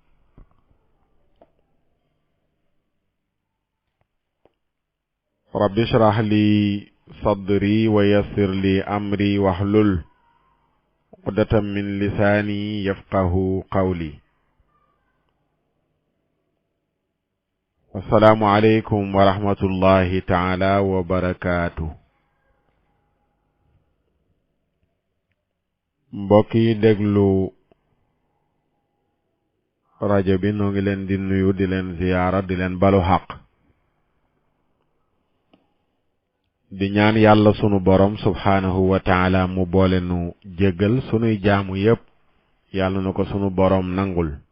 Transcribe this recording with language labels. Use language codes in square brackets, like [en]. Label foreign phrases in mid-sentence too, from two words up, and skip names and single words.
[ar] رب اشرح لي صدري ويسر لي أمري واحلل عقدة من لساني يفقه قولي. السلام عليكم ورحمة الله تعالى وبركاته. [wo] mbokki déglu rajo bi noo ngi leen di nuyu di leen ziyaara di leen balu xaq di ñaan yàlla sunu borom [ar] سبحانه وتعالى [wo] mu boole nu jéggal sunuy jaamu yépp yàlla na ko sunu borom nangul